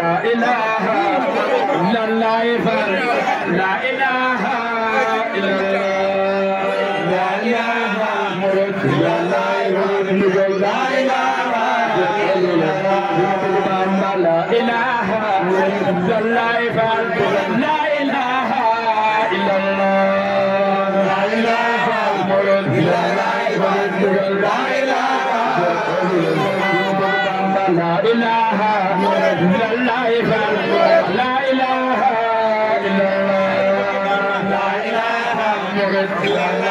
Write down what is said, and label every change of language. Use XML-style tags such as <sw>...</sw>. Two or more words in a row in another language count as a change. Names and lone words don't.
<ar>إله إلا الله لا إله إلا الله لا إله إلا الله لا إله إلا الله لا إله إلا الله لا إله إلا الله لا إله لا إله إلا الله لا إله إلا الله لا إله إلا</ar>